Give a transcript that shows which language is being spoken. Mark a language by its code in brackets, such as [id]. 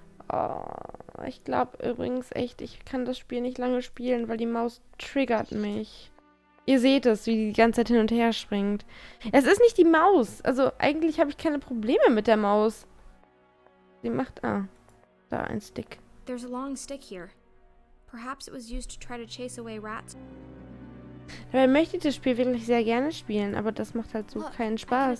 [de] Oh, ich glaube übrigens echt, ich kann das Spiel nicht lange spielen, weil die Maus triggert mich. Ihr seht es, wie die ganze Zeit hin und her springt. Es ist nicht die Maus. Also eigentlich habe ich keine Probleme mit der Maus. Sie macht... Ah, da ein Stick. [en] There's a long stick here. Perhaps it was used to try to chase away rats. [de] Dabei möchte ich das Spiel wirklich sehr gerne spielen, aber das macht halt so keinen Spaß.